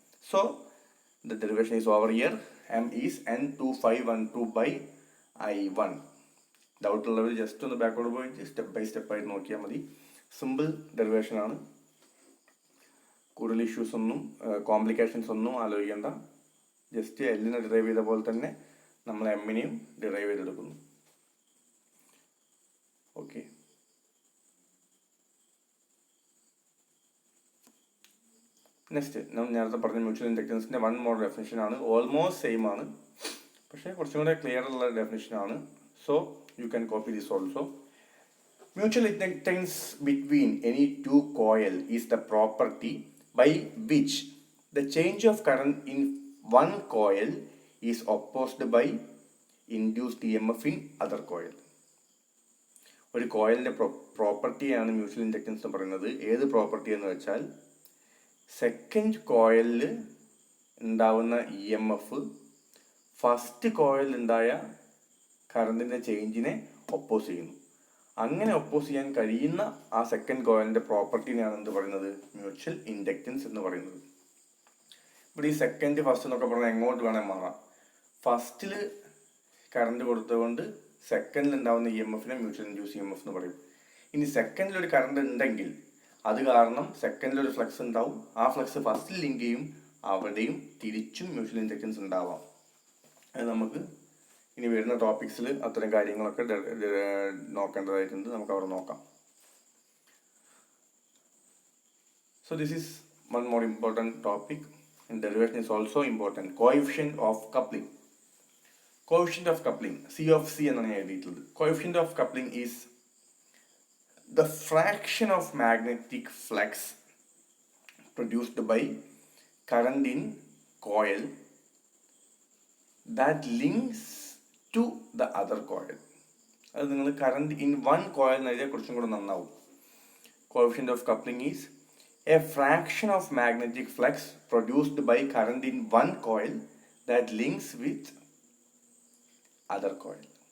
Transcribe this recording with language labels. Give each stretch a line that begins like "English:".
English: So the derivation is over here. M is N2512/I1.
Malayalam: Doubt ഉള്ളവർ just ഒന്ന് ബാക്കോട് പോയിട്ട് step by step ആയിട്ട് നോക്കിയാൽ മതി. സിമ്പിൾ ഡെറിവേഷൻ ആണ്. കൂടുതൽ ഇഷ്യൂസ് ഒന്നും കോംപ്ലിക്കേഷൻസ് ഒന്നും ആലോചിക്കേണ്ട. ജസ്റ്റ് എല്ലിനെ ഡിറൈവ് ചെയ്ത പോലെ തന്നെ നമ്മൾ എമ്മിനെയും ഡിറൈവ് ചെയ്തെടുക്കുന്നു. ഓക്കെ, നെക്സ്റ്റ് നമ്മൾ നേരത്തെ പറഞ്ഞ മ്യൂച്വൽ ഇൻഡക്റ്റൻസിന്റെ വൺ മോർ ഡെഫിനിഷൻ ആണ്. ഓൾമോസ്റ്റ് സെയിം ആണ്, പക്ഷേ കുറച്ചും കൂടെ ക്ലിയർ ഉള്ള ഡെഫിനിഷൻ ആണ്.
English: So you can copy this also. Mutual inductance between any two coils is the property by which the change of current in one coil is opposed by induced EMF in other coil.
Malayalam: ഒരു കോയിലിന്റെ പ്രോപ്പർട്ടിയാണ് mutual inductance എന്ന് പറയുന്നത്. ഏത് property എന്ന് വെച്ചാൽ second കോയിലിൽ ഉണ്ടാവുന്ന EMF ഫസ്റ്റ് കോയിൽ ഉണ്ടായ കറണ്ടിൻ്റെ ചേഞ്ചിനെ ഒപ്പോസ് ചെയ്യുന്നു. അങ്ങനെ ഒപ്പോസ് ചെയ്യാൻ കഴിയുന്ന ആ സെക്കൻഡ് കോയിലിൻ്റെ പ്രോപ്പർട്ടിനെയാണ് എന്ത് പറയുന്നത്? മ്യൂച്വൽ ഇൻഡക്റ്റൻസ് എന്ന് പറയുന്നത്. ഇവിടെ ഈ സെക്കൻഡ് ഫസ്റ്റ് എന്നൊക്കെ പറഞ്ഞാൽ എങ്ങോട്ട് വേണേൽ മാറാം. ഫസ്റ്റിൽ കറണ്ട് കൊടുത്തുകൊണ്ട് സെക്കൻഡിൽ ഉണ്ടാവുന്ന EMFനെ മ്യൂച്വൽ ഇൻഡ്യൂസ് EMF എന്ന് പറയും. ഇനി സെക്കൻഡിൽ ഒരു കറണ്ട് ഉണ്ടെങ്കിൽ അത് കാരണം സെക്കൻഡിൽ ഒരു ഫ്ലക്സ് ഉണ്ടാവും. ആ ഫ്ലക്സ് ഫസ്റ്റിൽ ലിങ്ക് ചെയ്യും. അവിടെയും തിരിച്ചും മ്യൂച്വൽ ഇൻഡക്റ്റൻസ് ഉണ്ടാവാം. അത് നമുക്ക് ഇനി വരുന്ന ടോപ്പിക്സിൽ അത്തരം കാര്യങ്ങളൊക്കെ നോക്കേണ്ടതായിട്ടുണ്ട്. നമുക്ക് അവിടെ നോക്കാം.
English: So this is one more important topic, and derivation is also important. Coefficient of coupling. Coefficient of coupling, C of C
Malayalam: എന്നാണ് എഴുതിയിട്ടുള്ളത്.
English: Coefficient of coupling is the fraction of magnetic flux produced by current in coil that links to the other coil.
Malayalam: അത് നിങ്ങൾ
English: current in one coil
Malayalam: എന്നെഴുതിയാൽ കുറച്ചും കൂടെ നന്നാവും.
English: Coefficient of coupling is a fraction of magnetic flux produced by current in one coil that links with other coil.